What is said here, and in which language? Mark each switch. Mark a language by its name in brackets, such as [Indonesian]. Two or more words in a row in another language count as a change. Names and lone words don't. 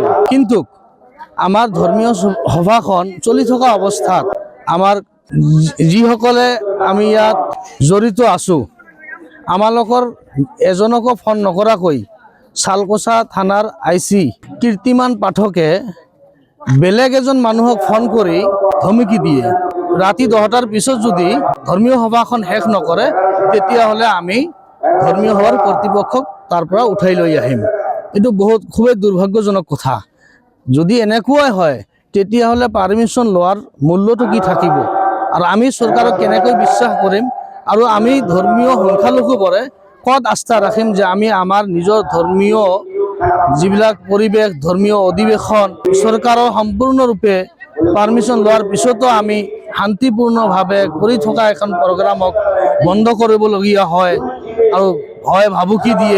[Assamese] কিন্তু আমাৰ ধৰ্মীয় সভাখন চলি থকা অৱস্থাত আমাৰ যিসকলে আমি ইয়াত জড়িত আছোঁ, আমালোকৰ এজনকো ফোন নকৰাকৈ শালকোচা থানাৰ IC কীৰ্তিমান পাঠকে বেলেগ এজন মানুহক ফোন কৰি ধমকি দিয়ে। রাতি 10টার পিছত যদি ধর্মীয় সভাখন শেষ নকৰে তেতিয়াহ'লে আমি ধৰ্মীয় সভাৰ কৰ্তৃপক্ষক তাৰ পৰা উঠাই লৈ আহিম। এইটো খুবেই দুৰ্ভাগ্যজনক কথা। যদি এনেকুৱাই হয় তেতিয়াহ'লে পাৰ্মিশ্যন লোৱাৰ মূল্যটো কি থাকিব আৰু আমি চৰকাৰক কেনেকৈ বিশ্বাস কৰিম আৰু আমি ধৰ্মীয় সংখ্যালঘুবোৰে ক'ত আস্থা ৰাখিম যে আমি আমাৰ নিজৰ ধৰ্মীয় যিবিলাক পৰিৱেশ ধৰ্মীয় অধিৱেশন চৰকাৰৰ সম্পূৰ্ণৰূপে পাৰ্মিশ্যন লোৱাৰ পিছতো আমি শান্তিপূৰ্ণভাৱে কৰি থকা এখন প্ৰগ্ৰামক বন্ধ কৰিবলগীয়া হয় আৰু ভয় ভাবুকি দিয়ে।